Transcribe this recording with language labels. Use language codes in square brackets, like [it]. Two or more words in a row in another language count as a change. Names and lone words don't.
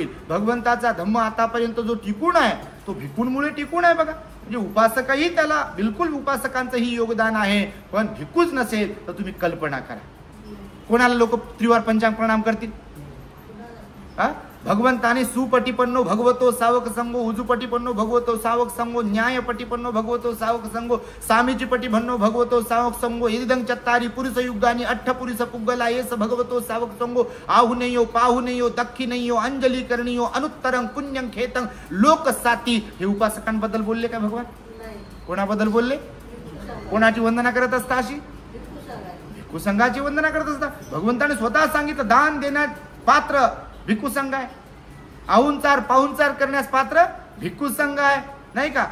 [mr] भगवंताचा धम्म आतापर्यंत जो टिकून आहे तो भिक्खूंमुळे टिकून आहे बघा. म्हणजे उपासकही त्याला बिलकुल, उपासकांचंही योगदान आहे, पण भिक्खूच नसेल तर तुम्ही कल्पना करा कोणाला लोक त्रिवार पंचांग प्रणाम करतील. [pi] भगवंताने सुपटीपन्नो भगवतो सावक संगो, उजुपटीपन्नो भगवतो सावक संगो, न्यायपटीपन्नो भगवतो सावक संगो, सामीचीपटीपन्नो भगवतो सावक संगो, इदं चत्तारी पुरुष युगानी अठ्ठपुरुष पुग्गला येस भगवतो सावक संगो, आहुनेयो पाहुनेयो दक्षिणेयो अंजली करणीयो अनुत्तरं पुण्यं खेतं लोकसाती. [mr] हे उपासकांबद्दल बोलले का भगवान? कोणाबद्दल बोलले? कोणाची वंदना करत असता? अशी भिक्खू संघाची वंदना करत असता. भगवंताने स्वतः सांगितलं दान देण्यात पात्र भिक्खू संघ आहे, आहुनचार पाहुणचार करण्यास पात्र भिक्खू संघ आहे नाही का.